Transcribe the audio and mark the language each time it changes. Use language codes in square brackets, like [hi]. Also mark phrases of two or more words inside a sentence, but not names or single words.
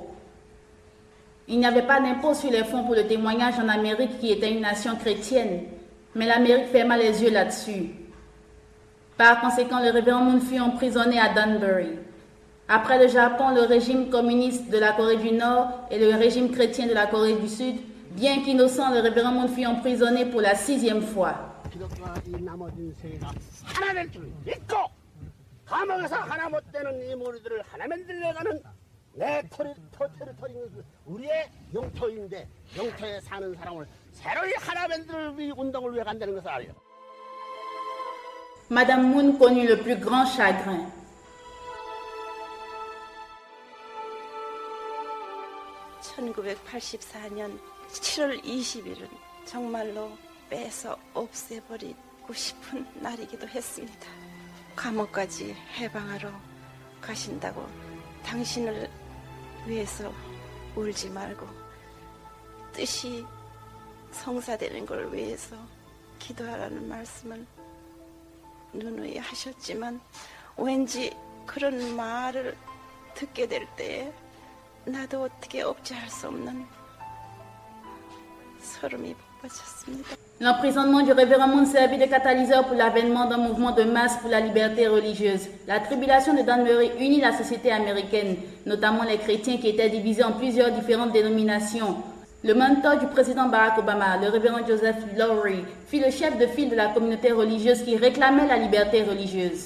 [fr] Il n'y avait pas d'impôt sur les fonds pour le témoignage en Amérique qui était une nation chrétienne, mais l'Amérique ferma les yeux là-dessus. Par conséquent, le révérend Moon fut emprisonné à Danbury. Après le Japon, le régime communiste de la Corée du Nord et le régime chrétien de la Corée du Sud, bien qu'innocent, le révérend Moon fut emprisonné pour la 6e fois. [ko] 기독교가 이 나머진 세계가 하나 될 줄 믿고 감옥에서 하나 못 되는 이 무리들을 하나 만들려가는 내 테리토리 우리의 영토인데 영토에 사는 사람을 새로이 하나 만들 운동을 위해 간다는 것을 알려. [fr] Madame Moon connut le plus grand chagrin. [ko] 년 1984년 7월 20일은 정말로 빼서 없애버리고 싶은 날이기도 했습니다. 감옥까지 해방하러 가신다고 당신을 위해서 울지 말고 뜻이 성사되는 걸 위해서 기도하라는 말씀을 누누이 하셨지만 왠지 그런 말을 듣게 될 때에 나도 어떻게 억제할 수 없는 소름이 북받쳤습니다. [fr] L'emprisonnement du révérend Moon servit de catalyseur pour l'avènement d'un mouvement de masse pour la liberté religieuse. La tribulation de Danbury unit la société américaine, notamment les chrétiens qui étaient divisés en plusieurs différentes dénominations. Le mentor du président Barack Obama, le révérend Joseph Lowery, fut le chef de file de la communauté religieuse qui réclamait la liberté religieuse.